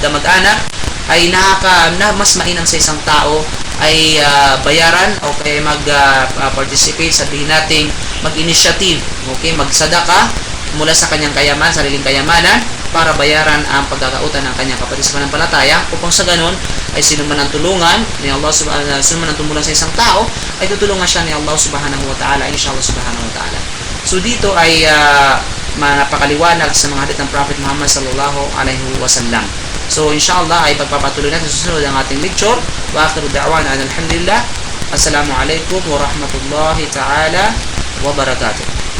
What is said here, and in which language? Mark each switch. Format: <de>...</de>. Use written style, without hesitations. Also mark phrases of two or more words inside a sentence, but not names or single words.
<tl>kamag-anak, ay mas mainam sa isang tao ay bayaran o kaya mag-participate, sabihin natin mag-initiative, magsadaka mula sa kanyang sariling kayamanan para bayaran ang pagkakautang ng kanyang kapatid sa pananampalataya upang sa ganun ay sino man ang tulungan ni Allah sino man ang tumulong sa isang tao ay tutulungan siya ni Allah</tl> <ar>سبحانه وتعالى, إن شاء الله سبحانه وتعالى.</ar> <tl>So dito ay napakaliwanag sa mga hadith ng Prophet Muhammad</tl> <ar>صلى الله عليه وسلم.</ar> <tl>So inshallah ay pagpapatuloy natin sa susunod ang ating lecture.</tl> <ar>وآخر دعوانا الحمد لله. السلام عليكم ورحمة الله تعالى وبركاته.</ar>